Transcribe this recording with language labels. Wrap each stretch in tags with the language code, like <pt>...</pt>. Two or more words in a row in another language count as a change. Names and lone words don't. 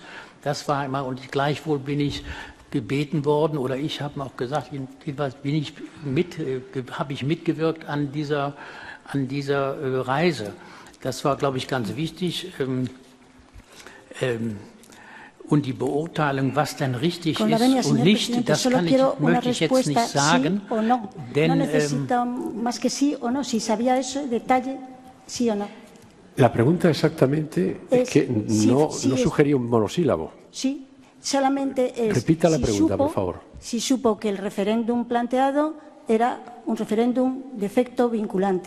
<de>Das war immer, und gleichwohl bin ich gebeten worden, oder ich habe auch gesagt, habe ich mitgewirkt an dieser Reise. Das war, glaube ich, ganz wichtig. Und die Beurteilung, was dann richtig ist und nicht, das möchte ich jetzt nicht sagen. Denn,</de> <es>La pregunta exactamente es que no sugería un monosílabo. Sí, solamente es Repita la pregunta, por favor. Si supo que el referéndum planteado era un referéndum de efecto vinculante.</es>